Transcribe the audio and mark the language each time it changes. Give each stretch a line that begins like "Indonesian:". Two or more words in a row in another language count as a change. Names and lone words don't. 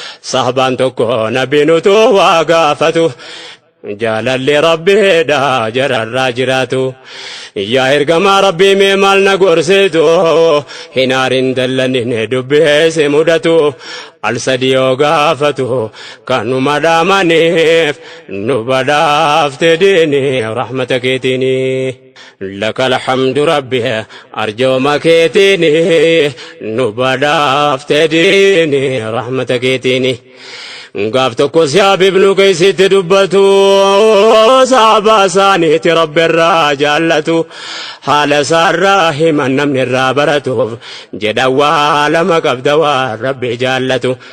Oromo: Sahabaan tokko Nabiin utuu waa gaafatu, jaalalli Rabbiidha jararraa jiraatu. Yaa ergamaa Rabbii mee maal na gorsitu, hin aarin dallanin dubbii si mudatu. Al sadii yoo gaafatu kanuma dhaamaniif nu badhaafte diini rahmata keetiini.
Arabic: لك الحمد ربي،
Oromo: arjooma keetiini, nu badhaafte diini, rahmata keetiini. Gaaf tokko si Habib nu keessitti dubbatu, saaba isaaniiti Rabbi irraa jaallatu. Haala isaarraa himan namni irraa baratuuf, jedha waa lama qabda waan Rabbi jaallatu.